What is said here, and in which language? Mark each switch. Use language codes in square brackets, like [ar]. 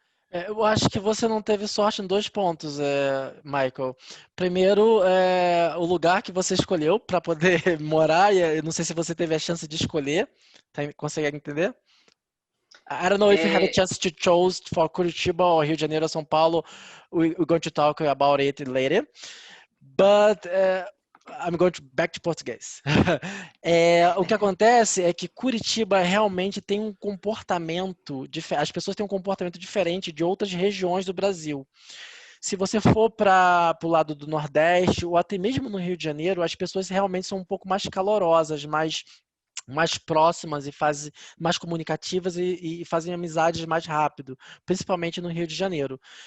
[pt] Eu acho que você não teve sorte em 2 pontos, Michael. Primeiro, o lugar que você escolheu para poder morar, e eu não sei se você teve a chance de escolher. Consegue entender? [en] I don't know if you had a chance to choose for Curitiba or Rio de Janeiro or São Paulo. We're going to talk about it later. But I'm going back to português. [pt] O que acontece é que Curitiba realmente tem um comportamento diferente. As pessoas têm um comportamento diferente de outras regiões do Brasil. Se você for para o lado do Nordeste ou até mesmo no Rio de Janeiro, as pessoas realmente são um pouco mais calorosas, mais próximas e mais comunicativas e fazem amizades mais rápido, principalmente no Rio de Janeiro.